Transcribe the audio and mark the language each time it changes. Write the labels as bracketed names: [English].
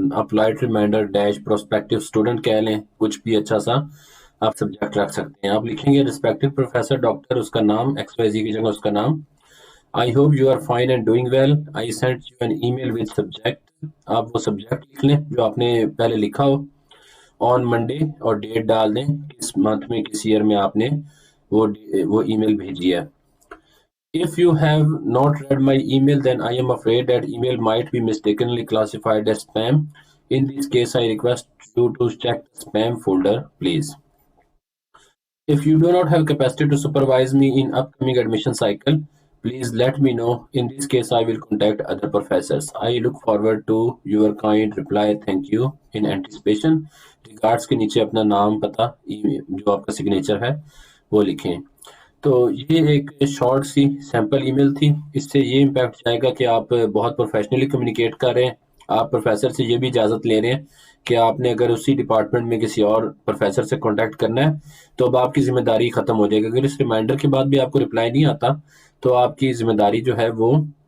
[Urdu] Polite reminder dash prospective student کہہ لیں، کچھ بھی اچھا سا آپ سبجیکٹ رکھ سکتے ہیں۔ آپ لکھیں گے ریسپیکٹیو پروفیسر ڈاکٹر، اس کا نام، ایکس وائی زی کی جگہ اس کا نام۔ [English] I hope you are fine and doing well, I send you an email with subject. [Urdu] آپ وہ سبجیکٹ لکھ لیں جو آپ نے پہلے لکھا ہو، [English] on Monday, [Urdu] اور ڈیٹ ڈال دیں کس منتھ میں، کس ایئر میں آپ نے وہ ای میل بھیجی ہے۔ [English] If you have not read my email, then I am afraid that email might be mistakenly classified as spam. In this case, I request you to check the spam folder, please. If you do not have capacity to supervise me in upcoming admission cycle, please let me know. In this case, I will contact other professors. I look forward to your kind reply. Thank you in anticipation. [Urdu] Regards کے نیچے اپنا نام، پتہ، جو آپ کا signature ہے وہ لکھیں۔ تو یہ ایک شارٹ سی سیمپل ای میل تھی۔ اس سے یہ امپیکٹ جائے گا کہ آپ بہت پروفیشنلی کمیونیکیٹ کر رہے ہیں۔ آپ پروفیسر سے یہ بھی اجازت لے رہے ہیں کہ آپ نے اگر اسی ڈپارٹمنٹ میں کسی اور پروفیسر سے کانٹیکٹ کرنا ہے تو اب آپ کی ذمہ داری ختم ہو جائے گی۔ اگر اس ریمائنڈر کے بعد بھی آپ کو رپلائی نہیں آتا تو آپ کی ذمہ داری جو ہے وہ